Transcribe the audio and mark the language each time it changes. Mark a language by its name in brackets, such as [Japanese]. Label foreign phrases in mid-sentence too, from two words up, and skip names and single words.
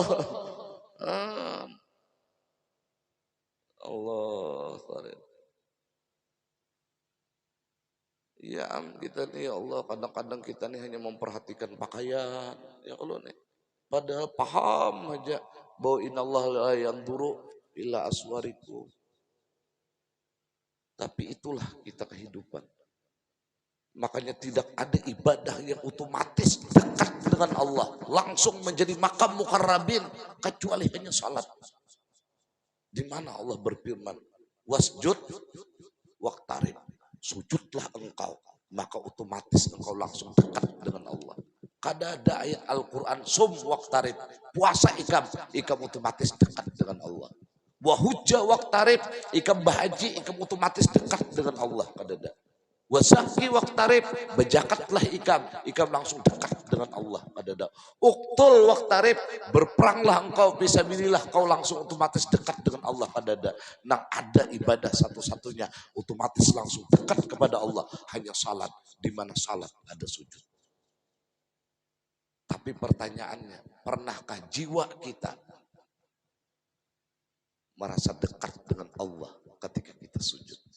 [Banjar] Ah, Allah. Ya kita nih ya Allah, kadang-kadang kita nih hanya memperhatikan pakaian. Ya Allah nih. Padahal paham aja bahwa [Arabic] inallah la yanzuru ila aswarikum. [Banjar] Tapi itulah kita kehidupan. Makanya tidak ada ibadah yang otomatis dekat dengan Allah. Langsung menjadi [Arabic] makam mukarrabin. [Banjar] Kecuali hanya salat. Di mana Allah berfirman. [Arabic] Wasjud waqtarib. [Banjar] Sujudlah engkau. Maka otomatis engkau langsung dekat dengan Allah. Kada ada ayat Al-Quran. [Arabic] Sum waqtarib. [Banjar] Puasa ikam. Ikam otomatis dekat dengan Allah. [Arabic] Wahujja waqtarib. [Banjar] Ikam bahaji. Ikam otomatis dekat dengan Allah. Kada ada. [Arabic] Wasaki waqtarib, [Banjar] bejakatlah ikam langsung dekat dengan Allah. Kadada. [Arabic] Uktul waqtarib, [Banjar] berperanglah engkau fisabilillah, kau langsung otomatis dekat dengan Allah. Kadada. Nang ada ibadah satu-satunya otomatis langsung dekat kepada Allah, hanya salat. Di mana salat ada sujud. Tapi pertanyaannya, pernahkah jiwa kita merasa dekat dengan Allah ketika kita sujud?